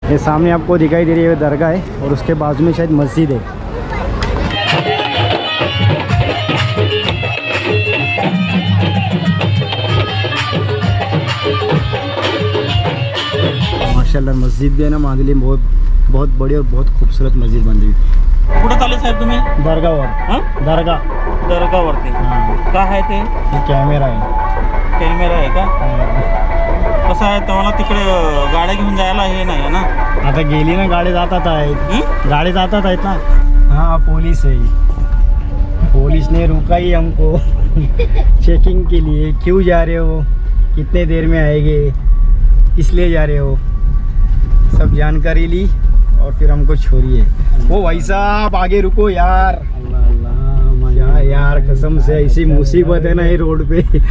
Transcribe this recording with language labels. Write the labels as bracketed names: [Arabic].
[Hindi] ये सामने आपको दिखाई दे रही है दरगाह है और उसके बाजू में शायद मस्जिद है। माशाल्लाह मस्जिद भी है ना मांदुली में, बहुत बड़ी और बहुत खूबसूरत मस्जिद बन रही है। [Marathi] कुठं चालले साहेब तुम्ही? दर्गावर। दर्गावरती काय आहे ते? कॅमेरा आहे। कॅमेरा आहे का? कसं आहे तुम्हाला तिकडे गाड्या घेऊन जायला हे नाही आहे ना? आता गेली ना, गाडी जातात आहेत, गाडी जातात आहेत ना। [Hindi] हाँ पुलिस है, पुलिस ने रुका ही हमको चेकिंग के लिए। क्यों जा रहे हो, कितने देर में आएंगे, किस लिए जा रहे हो, सब जानकारी ली और फिर हमको छोड़िए। वो भाई साहब आगे रुको यार। अल्लाह अल्लाह यार कसम से ऐसी मुसीबत है ना ये रोड पे।